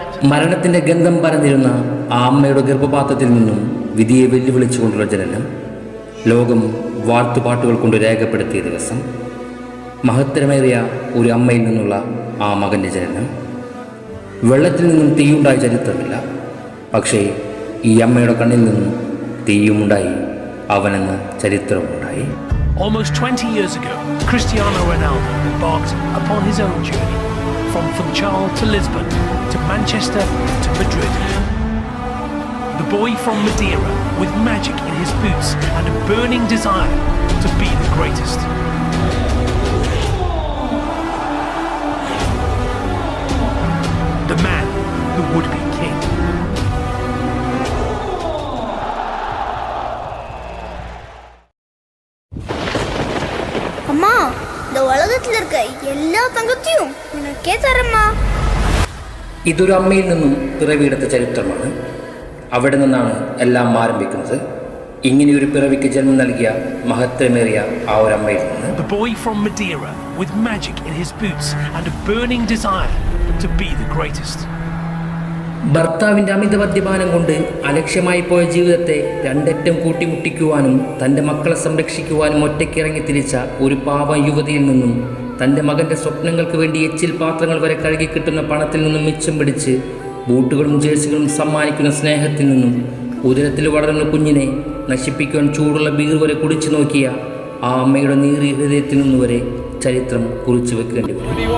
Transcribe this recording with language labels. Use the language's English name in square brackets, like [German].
[Malayalam] മരണത്തിൻ്റെ ഗന്ധം പരന്നിരുന്ന ആ അമ്മയുടെ ഗർഭപാത്രത്തിൽ നിന്നും വിധിയെ വെല്ലുവിളിച്ചുകൊണ്ടുള്ള ജനനം, ലോകം വാഴ്ത്തുപാട്ടുകൾ കൊണ്ട് രേഖപ്പെടുത്തിയ ദിവസം, മഹത്തരമേറിയ ഒരു അമ്മയിൽ നിന്നുള്ള ആ മകൻ്റെ ജനനം. വെള്ളത്തിൽ നിന്നും തീയുണ്ടായ ചരിത്രമില്ല, പക്ഷേ ഈ അമ്മയുടെ കണ്ണിൽ നിന്നും തീയുമുണ്ടായി, അവനെന്ന ചരിത്രമുണ്ടായി. [English] Almost 20 years ago, Cristiano Ronaldo embarked upon his own journey from Funchal to Lisbon to Manchester to Madrid. The boy from Madeira with magic in his boots and a burning desire to be the greatest. The man who would be king. [Tamil] அம்மா, இந்த உலகத்துல இருக்க எல்லா தங்கத்தையும் உனக்கே தரம்மா. [Malayalam] ഇതൊരു അമ്മയിൽ നിന്നും പിറവിയെടുത്ത ചരിത്രമാണ്. അവിടെ നിന്നാണ് എല്ലാം ആരംഭിക്കുന്നത്. ഇങ്ങനെയൊരു പിറവിക്ക് ജന്മം നൽകിയ മഹത്വമേറിയ ആ ഒരു അമ്മയിൽ നിന്ന്. [English] The boy from Madeira with magic in his boots and a burning desire to be the greatest. [Malayalam] ഭർത്താവിൻ്റെ അമിത മദ്യപാനം കൊണ്ട് അലക്ഷ്യമായി പോയ ജീവിതത്തെ രണ്ടറ്റം കൂട്ടിമുട്ടിക്കുവാനും തൻ്റെ മക്കളെ സംരക്ഷിക്കുവാനും ഒറ്റയ്ക്കിറങ്ങി തിരിച്ച ഒരു പാവം യുവതിയിൽ നിന്നും തൻ്റെ മകൻ്റെ സ്വപ്നങ്ങൾക്ക് വേണ്ടി എച്ചിൽ പാത്രങ്ങൾ വരെ കഴുകി കിട്ടുന്ന പണത്തിൽ നിന്നും മിച്ചം പിടിച്ച് ബൂട്ടുകളും ജേഴ്സികളും സമ്മാനിക്കുന്ന സ്നേഹത്തിൽ നിന്നും ഉദരത്തിൽ വളരുന്ന കുഞ്ഞിനെ നശിപ്പിക്കുവാൻ ചൂടുള്ള ബീർ വരെ കുടിച്ചു നോക്കിയ ആ അമ്മയുടെ നീറിയ ഹൃദയത്തിൽ നിന്നുവരെ ചരിത്രം കുറിച്ചു വെക്കേണ്ടി വരും.